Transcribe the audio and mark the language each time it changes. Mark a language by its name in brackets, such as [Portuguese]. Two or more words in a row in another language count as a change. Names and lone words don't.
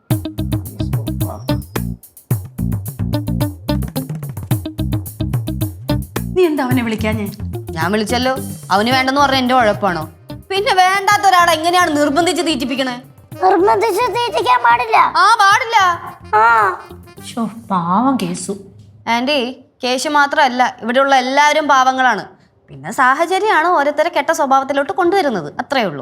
[Malayalam] നീ എന്താ അവനെ വിളിക്കാൻ? ഞാൻ വിളിച്ചല്ലോ, അവന് വേണ്ടെന്ന് പറഞ്ഞ എന്റെ ഉഴപ്പാണോ? പിന്നെ വേണ്ടാത്ത ഒരാളെ എങ്ങനെയാണ് നിർബന്ധിച്ച് തീറ്റിപ്പിക്കണേ? നിർബന്ധിച്ച് തീറ്റിക്കാൻ പാടില്ല. ആ പാടില്ല. ആ ഷോ പാവം കേശു. ആന്റി, കേശു മാത്രമല്ല ഇവിടെയുള്ള എല്ലാവരും പാവങ്ങളാണ്. പിന്നെ സാഹചര്യമാണ് ഓരോരുത്തരെ കെട്ട സ്വഭാവത്തിലോട്ട് കൊണ്ടുവരുന്നത്, അത്രേ ഉള്ളൂ.